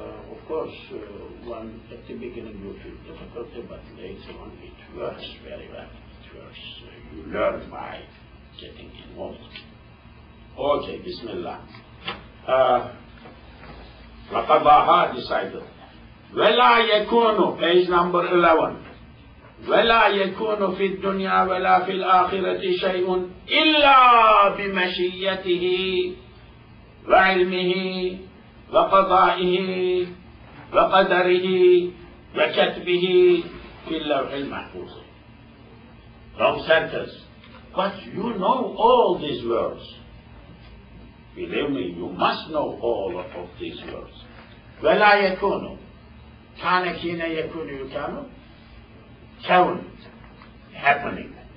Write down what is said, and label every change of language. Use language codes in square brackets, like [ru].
[en] Of course, one at the beginning you feel difficulty, but later on it works very well. It works. You learn by getting involved. Okay, Bismillah. وَقَضَاهَا, decided. [ar] ولا يكون, [en] page number 11, [ar] ولا يكون في الدنيا ولا في الآخرة شيء إلا بمشيته وعلمه وقضائه وقدره وكتبه في اللوح المحفوظ. [en] Wrong sentence. But you know all these words. Believe me, you must know all of these words. [ar] ولا يكون, كان كين يكون يكون, كون, happening.